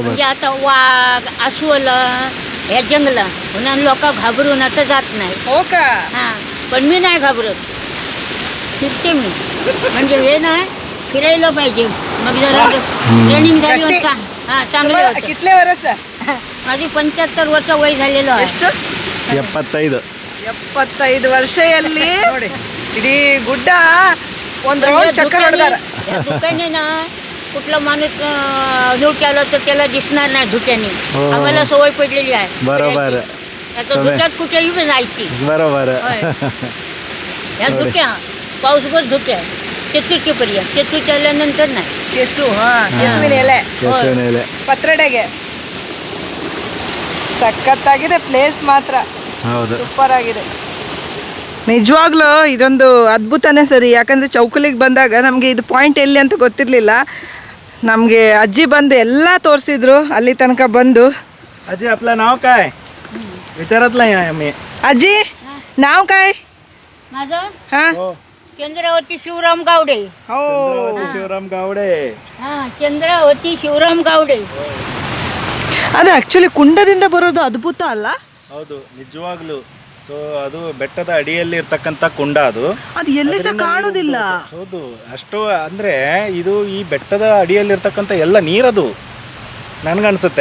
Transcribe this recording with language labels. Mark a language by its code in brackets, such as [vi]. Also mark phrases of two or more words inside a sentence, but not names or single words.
[mr] म्हणजे आता वाघ, अस्वल, ह्या जंगल म्हणून लोक घाबरून आता जात नाही. हो का? हां, पण मी नाही घाबरत, फिरते मी. म्हणजे हे नाही, फिरायला पाहिजे. मग जरा ट्रेनिंग झाली का हां, चांगलं होतं. [kok] कितले वर्ष? [mr] माझी 75 वर्ष वय झालेलं आहे. [kn] ಎಷ್ಟು? 75. 75 ವರ್ಷದಲ್ಲಿ ನೋಡಿ ಇಡೀ ಗುಡ್ಡ ಒಂದು ರೌಂಡ್ ಚಕ್ಕರ್ ಹೊಡೆದಾರ. [mr] धुक्याने ना कुठला माणूस धुक्याला तर त्याला दिसणार नाही धुक्याने. आम्हाला सवय पडलेली आहे. बरोबर आता धुक्यात कुठेही जायची. बरोबर. ह्या धुक्या पाऊसभर धुक्या चतुर्थीपर्यंत, चतुर्थी आल्यानंतर नाही. [kn] ಕೆಸು, ಕೆಸುವಿನ ಎಲೆ, ಕೆಸುವಿನ ಎಲೆ. ಪತ್ರಡೆಗೆ ಸಖತ್ತಾಗಿದೆ ಪ್ಲೇಸ್ ಮಾತ್ರ. ಹೌದು, ಸೂಪರ್ ಆಗಿದೆ ನಿಜವಾಗ್ಲೂ. ಇದೊಂದು ಅದ್ಭುತನೇ ಸರಿ. ಯಾಕಂದರೆ ಚೌಕಲಿಗೆ ಬಂದಾಗ ನಮಗೆ ಇದು ಪಾಯಿಂಟ್ ಎಲ್ಲಿ ಅಂತ ಗೊತ್ತಿರಲಿಲ್ಲ. ನಮಗೆ ಅಜ್ಜಿ ಬಂದು ಎಲ್ಲ ತೋರಿಸಿದ್ರು ಅಲ್ಲಿ ತನಕ ಬಂದು. [mr] अजी आपलं नाव काय विचारत नाही आम्ही. ಅಜ್ಜಿ नाव काय? माझं हां, चंद्रावती शिवराम गावडे. हो, शिवराम गावडे. हां, चंद्रावती शिवराम गावडे. [kn] ಅದು ಆ್ಯಕ್ಚುಲಿ ಕುಂಡದಿಂದ ಬರೋದು ಅದ್ಭುತ ಅಲ್ಲ? ಹೌದು, ನಿಜವಾಗ್ಲೂ. ಸೊ ಅದು ಬೆಟ್ಟದ ಅಡಿಯಲ್ಲಿ ಇರ್ತಕ್ಕಂಥ ಕುಂಡ ಅದು ಎಲ್ಲಿ ಸಹ ಕಾಣೋದಿಲ್ಲ. ಹೌದು, ಅಷ್ಟು ಅಂದರೆ ಇದು ಈ ಬೆಟ್ಟದ ಅಡಿಯಲ್ಲಿರ್ತಕ್ಕಂಥ ಎಲ್ಲ ನೀರದು ನನಗನ್ಸುತ್ತೆ.